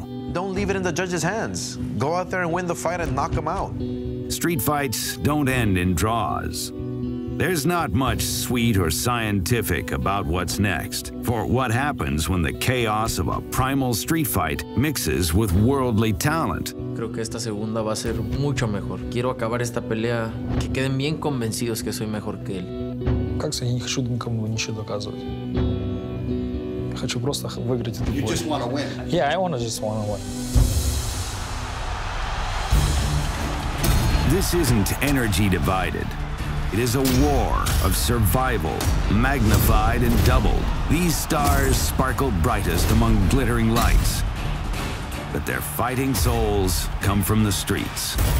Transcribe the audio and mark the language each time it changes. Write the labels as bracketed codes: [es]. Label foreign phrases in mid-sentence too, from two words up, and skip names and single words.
[en] Don't leave it in the judge's hands. Go out there and win the fight and knock him out. Street fights don't end in draws. There's not much sweet or scientific about what's next, for what happens when the chaos of a primal street fight mixes with worldly talent. [es] Creo que esta segunda va a ser mucho mejor. Quiero acabar esta pelea, que queden bien convencidos que soy mejor que él. [ru] Как сказать, я не хочу никому ничего доказывать. Хочу просто выиграть этот бой. [en] You just want to win. Yeah, I just want to win. This isn't energy divided. It is a war of survival, magnified and doubled. These stars sparkle brightest among glittering lights, but their fighting souls come from the streets.